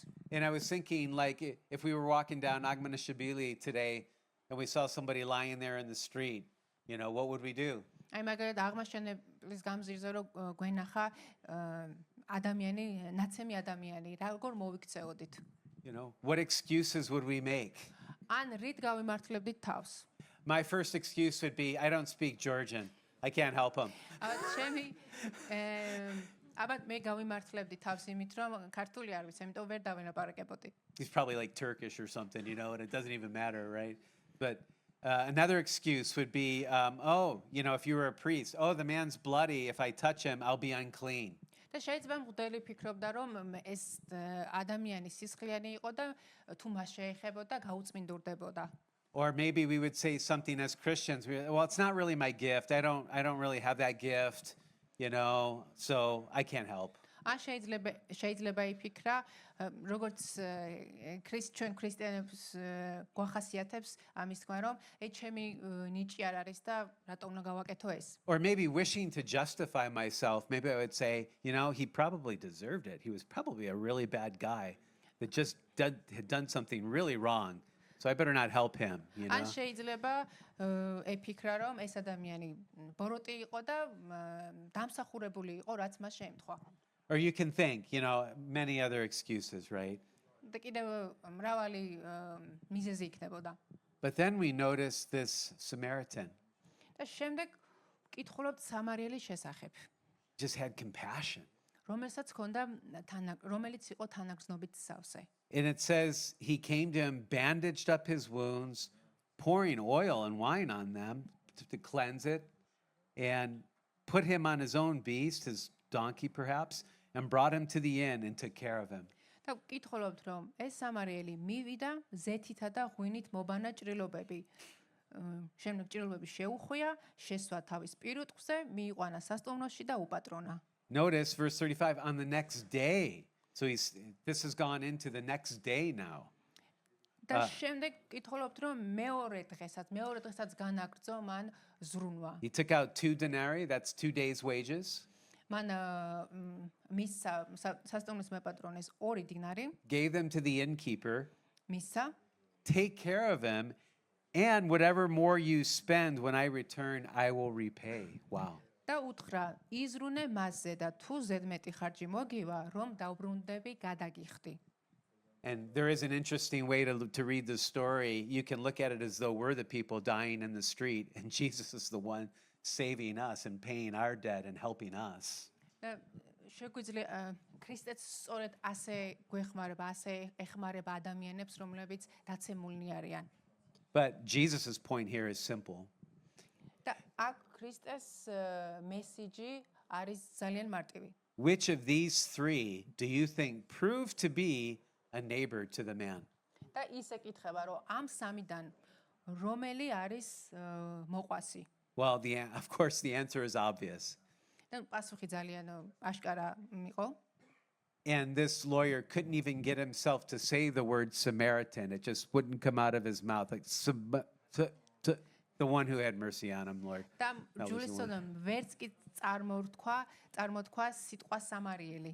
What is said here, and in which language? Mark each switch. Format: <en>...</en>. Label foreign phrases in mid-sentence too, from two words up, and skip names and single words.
<en>And I was thinking, like, if we were walking down Agmanashvili today and we saw somebody lying there in the street, you know, what would we do?</en> <ka>აი მაგალითად აღმაშენებლის გამზირზე რომ გვენახა ადამიანი, ნაცემი ადამიანი, როგორ მოვიქცეოდით?</ka> <en>You know, what excuses would we make?</en> <ka>ან რით გავიმართლებდით თავს?</ka> <en>My first excuse would be, I don't speak Georgian. I can't help him.</en> <ka>ჩემი აბათ მე გავიმართლებდი თავს იმით რომ ქართული არ ვიცი, იმიტომ ვერ დავინაპარაკებოდი.</ka> <en>He's probably like Turkish or something, you know, and it doesn't even matter, right? But another excuse would be, you know, if you were a priest, the man's bloody. If I touch him, I'll be unclean.</en> <ka>და შეიძლება მღვდელი ფიქრობდა რომ ეს ადამიანი სისხლიანი იყო და თუ მას შეეხებოდა გაუწმინდურდებოდა.</ka> <en>Or maybe we would say something as Christians, well, it's not really my gift. I don't really have that gift. you know, so I can't help.</en> <ka>ან შეიძლება იფიქრა, როგორც ჩვენ ქრისტიანებს გვახასიათებს ამის თქვა, რომ ჩემი ნიჭი არ არის და რატომ უნდა გავაკეთო ეს?</ka> <en>Or maybe wishing to justify myself, maybe I would say, you know, he probably deserved it. He was probably a really bad guy that just had done something really wrong. So I better not help him, you know.</en> <ka>ან შეიძლება ეფიქრა, რომ ეს ადამიანი ბოროტი იყო და დამსახურებული იყო, რაც მას შეემთხვა.</ka> <en>Or you can think, you know, many other excuses, right?</en> <ka>და კიდევ მრავალი მიზეზი იქნებოდა.</ka> <en>But then we notice this Samaritan</en> <ka>და შემდეგ ვკითხულობთ სამარიელის შესახებ,</ka> <en>just had compassion.</en> <ka>რომელსაც რომელიც იყო თანაგრძნობით სავსე.</ka> <en>And it says he came to him, bandaged up his wounds, pouring oil and wine on them to cleanse it, and put him on his own beast, his donkey perhaps, and brought him to the inn and took care of him.</en> <ka>და ვკითხულობთ, რომ ეს სამარიელი მივიდა ზეთითა და ღვინით მობანა ჭრილობები. შემდეგ ჭრილობები შეუხვია, შესვა თავის პირუტყვზე, მიიყვანა სასტუმროში და უპატრონა.</ka> <en>Notice verse 35, on the next day. So this has gone into the next day now.</en> <ka>და შემდეგ ვკითხულობთ, რომ მეორე დღესაც განაგრძო მან ზრუნვა.</ka> <en>He took out 2 denarii, that's 2 days' wages,</en> <ka>მან მისცა სასტუმრის მეპატრონეს 2 დინარი,</ka> <en>gave them to the innkeeper,</en> <ka>მისცა</ka> <en>take care of him, and whatever more you spend when I return, I will repay. Wow.</en> <ka>და უთხრა, იზრუნე მასზე და თუ ზედმეტი ხარჯი მოგივა, რომ დავბრუნდები გადაგიხდი.</ka> <en>And there is an interesting way to read the story. You can look at it as though we're the people dying in the street, and Jesus is the one saving us and paying our debt and helping us.</en> <ka>და შეგვიძლია ქრისტეც სწორედ ასე გვეხმარება, ასე ეხმარება ადამიანებს, რომლებიც დაცემულნი არიან.</ka> <en>But Jesus' point here is simple.</en> <ka>და აქ ქრისტეს მესიჯი არის ძალიან მარტივი.</ka> <en>Which of these 3 do you think proved to be a neighbor to the man?</en> <ka>და ის ეკითხება, რომ ამ სამიდან რომელი არის მოყვასი?</ka> <en>Well, of course, the answer is obvious.</en> <ka>და პასუხი ძალიან აშკარა იყო.</ka> <en>And this lawyer couldn't even get himself to say the word Samaritan. It just wouldn't come out of his mouth. Like, the one who had mercy on him, Lord.</en> <ka>და ჯულისწოდამ ვერც კი წარმოთქვა სიტყვა სამარიელი.</ka>